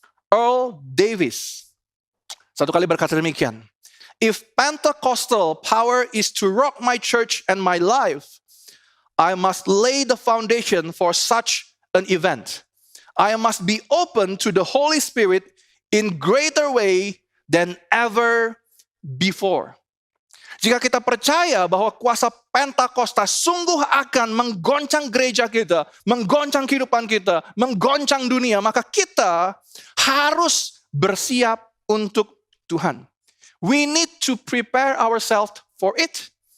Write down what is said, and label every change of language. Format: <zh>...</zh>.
<en>Earl Davis</en> <id>satu kali berkata demikian,</id> <en>"If Pentecostal power is to rock my church and my life, I must lay the foundation for such an event. I must be open to the Holy Spirit in greater way than ever before."</en> <id>Jika kita percaya bahwa kuasa Pentakosta sungguh akan menggoncang gereja kita, menggoncang kehidupan kita, menggoncang dunia, maka kita harus bersiap untuk Tuhan.</id> <en>We need to prepare ourselves for it.</en>